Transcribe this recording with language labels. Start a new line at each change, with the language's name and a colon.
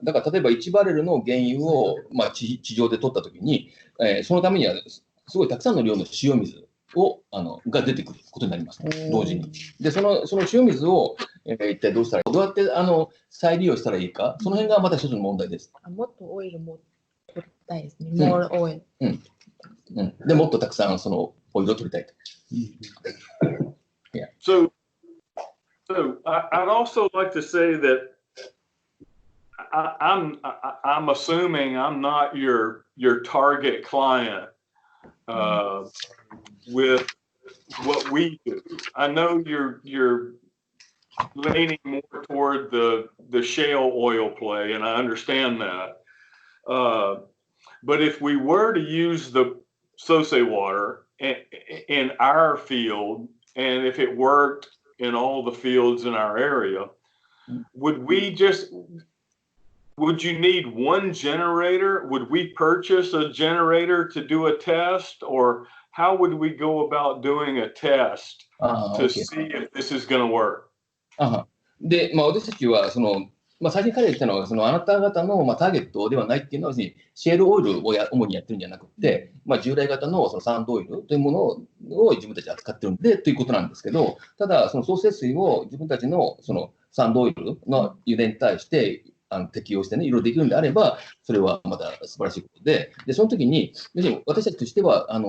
Japanese: だから例えば1バレルの原油を、地上で取ったときに、そのためにはすごいたくさんの量の塩水が出てくることになります、同時に。で、その塩水を、一体どうしたらいいか、どうやって再利用したらいいか、その辺がまた一つの問題です。もっとオイルも取りたいですね。
English: more oil。
Japanese: で、もっとたくさんそのオイルを取りたいと。
English: Yeah. So I'd also like to say that I'm assuming I'm not your target client with what we do. I know you're leaning more toward the shale oil play, and I understand that. But if we were to use the sosei water in our field, and if it worked in all the fields in our area, would you need one generator? Would we purchase a generator to do a test, or how would we go about doing a test to see if this is going to work?
Japanese: で、私たちは最初に彼が言ったのは、あなた方のターゲットではないっていうのは、シェールオイルを主にやってるんじゃなくて、従来型のサンドオイルというものを自分たちで扱ってるんでということなんですけど、ただ、その総節水を自分たちのサンドオイルの油田に対して適用してね、いろいろできるんであれば、それはまた素晴らしいことで、その時に、私たちとしては、